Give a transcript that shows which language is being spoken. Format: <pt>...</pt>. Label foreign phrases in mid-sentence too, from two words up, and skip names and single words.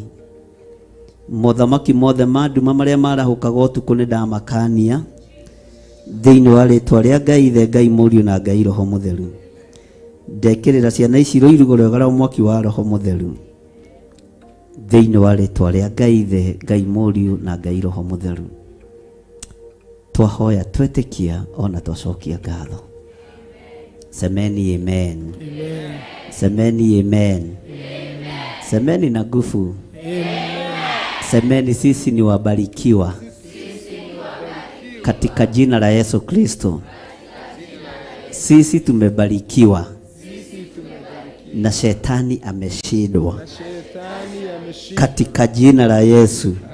<ki>Mothamaki mothe ma nduma maria marahukaga utuku ni ndamakania thiini wa ritwa ria Ngai Ithe, Ngai Mũriũ na Ngai Roho Mũtheru. Ndekirira ciana ici rũirigo rwega rwa mwaki wa Roho Mũtheru thiini wa ritwa ria Ngai Ithe, Ngai Mũriũ na Ngai Roho Mũtheru. Twahoya twetikia ona twacokia ngatho.</ki> <sw>Semeni amen. Amen. Semeni amen. Semeni na nguvu. Semeni sisi ni wabarikiwa katika jina la Yesu Kristo. Sisi tumebarikiwa na shetani ameshindwa katika jina la Yesu.</sw>